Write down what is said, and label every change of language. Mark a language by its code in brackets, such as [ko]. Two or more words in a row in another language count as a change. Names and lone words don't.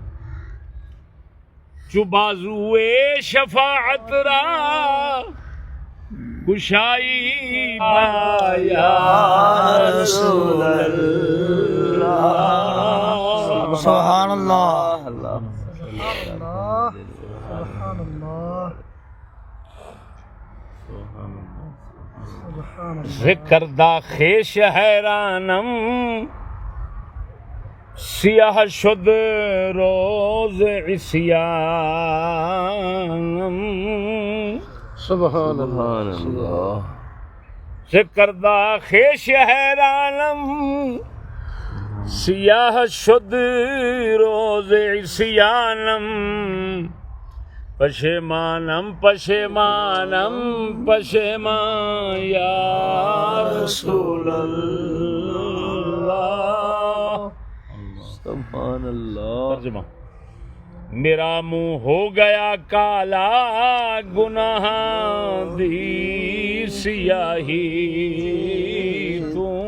[fa] چو بازوئے شفاعت را کشائی [ar] یا رسول اللہ. سبحان اللہ. [fa] ذکر دا خیش حیرانم سیاہ شد روز عصیانم. [ar] سبحان اللہ. [fa] ذکر دا خیش حیرانم سیاہ شد روز عصیانم. پشیمانم پشیمانم پشیمان [ar] یا رسول اللہ. سبحان اللہ. [pa] ترجمہ میرا منہ ہو گیا کالا گناہ دی سیاہی تو.